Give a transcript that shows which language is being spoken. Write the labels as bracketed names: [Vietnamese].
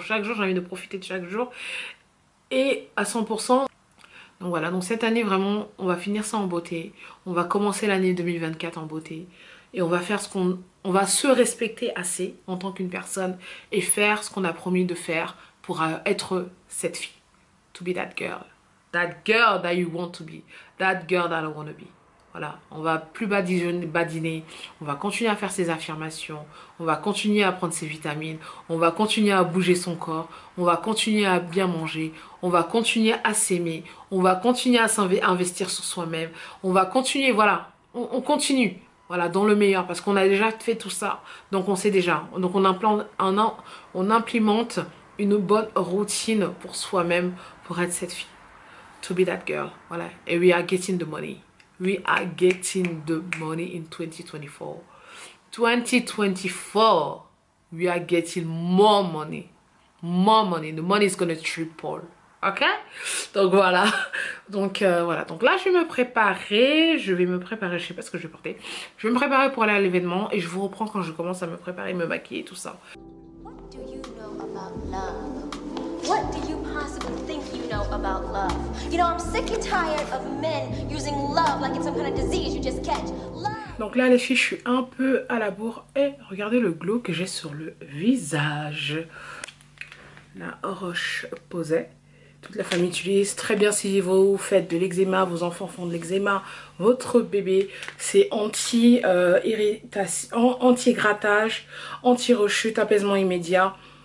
[French] Chaque jour j'ai envie de profiter de chaque jour. Et à 100%. Donc voilà, donc cette année vraiment on va finir ça en beauté. On va commencer l'année 2024 en beauté. Et on va faire ce qu'on... On va se respecter assez en tant qu'une personne et faire ce qu'on a promis de faire pour être cette fille. [English] To be that girl. That girl that you want to be. That girl that I want to be. [French] Voilà, on va plus badiner, on va continuer à faire ses affirmations, on va continuer à prendre ses vitamines, on va continuer à bouger son corps, on va continuer à bien manger, on va continuer à s'aimer, on va continuer à investir sur soi-même, on va continuer, voilà, on continue. Voilà, dans le meilleur, parce qu'on a déjà fait tout ça. Donc on sait déjà. Donc on implémente une bonne routine pour soi-même, pour être cette fille. [English] To be that girl. [French] Voilà. [English] Et we are getting the money. We are getting the money in 2024. 2024, we are getting more money. More money. The money is gonna triple. [French] Ok, donc voilà. Donc voilà, donc là je vais me préparer. Je sais pas ce que je vais porter. Je vais me préparer pour aller à l'événement. Et je vous reprends quand je commence à me préparer, me maquiller et tout ça. [English] What do you know about love? What do you possibly think you know about love? You know, I'm sick and tired of men using love like it's some kind of disease you just catch. Love. [French] Donc là les filles, je suis un peu à la bourre. Et regardez le glow que j'ai sur le visage. La roche posée. Toute la famille utilise très bien si vous faites de l'eczéma, vos enfants font de l'eczéma, votre bébé, c'est anti-irritation, anti-grattage, anti-rechute, apaisement immédiat.